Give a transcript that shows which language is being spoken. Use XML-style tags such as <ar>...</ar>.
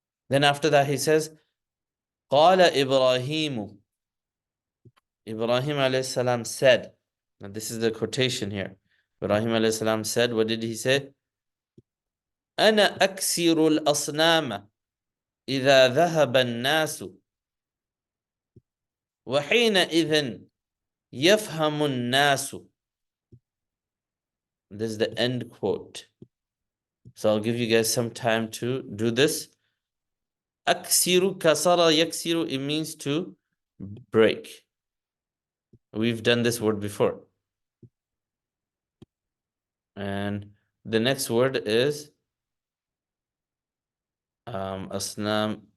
<en>Then after that he says,</en> <ar>قال إبراهيم.</ar> <en>Ibrahim alayhi salam said, now this is the quotation here. Ibrahim alayhi salam said, what did he say?</en> <ar>أنا أكسر الأصنام إذا ذهب الناس وحينئذ يفهم الناس.</ar> <en>This is the end quote. So I'll give you guys some time to do this. Aksiru, kasara, yaksiru, it means to break. We've done this word before. And the next word is asnam.</en>